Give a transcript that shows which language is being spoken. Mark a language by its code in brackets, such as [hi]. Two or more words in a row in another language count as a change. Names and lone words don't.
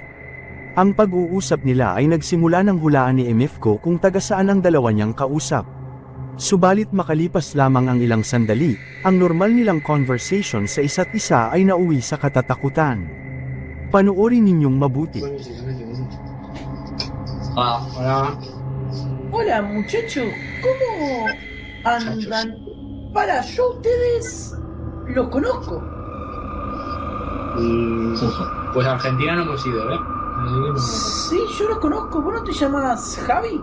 [tl] Ang pag-uusap nila ay nagsimula ng hulaan ni MFco kung taga saan ang dalawa niyang kausap. Subalit makalipas lamang ang ilang sandali, ang normal nilang conversation sa isa't isa ay nauwi sa katatakutan. Panoorin ninyong mabuti. [es] Hola muchacho, ¿cómo andan? Para, yo ustedes lo conozco. Pues a Argentina no hemos ido, ¿eh? Sí, yo lo conozco. ¿Vos no te llamas Javi?